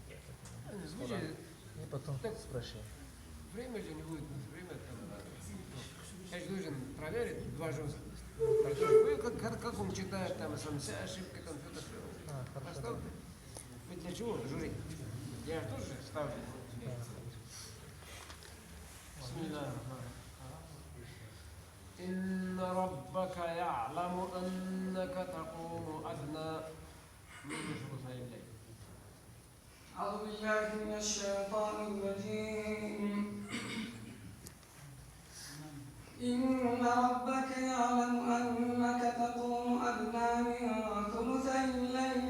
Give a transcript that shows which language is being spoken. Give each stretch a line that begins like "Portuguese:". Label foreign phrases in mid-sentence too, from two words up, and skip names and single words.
Russian: И потом спрашиваем. Время же не будет, время там. Я же должен проверить, два же. Как он читает, там, сам все ошибки, там, все Хорошо. поставь. Вы для чего журить? Я же тоже ставлю. Бисмилlah.
Arabic: إن ربك يعلم أنك تقوم أدنى أعوذ بالله من الشيطان الرجيم إن ربك يعلم أنك تقوم أدنى من ثلثي الليل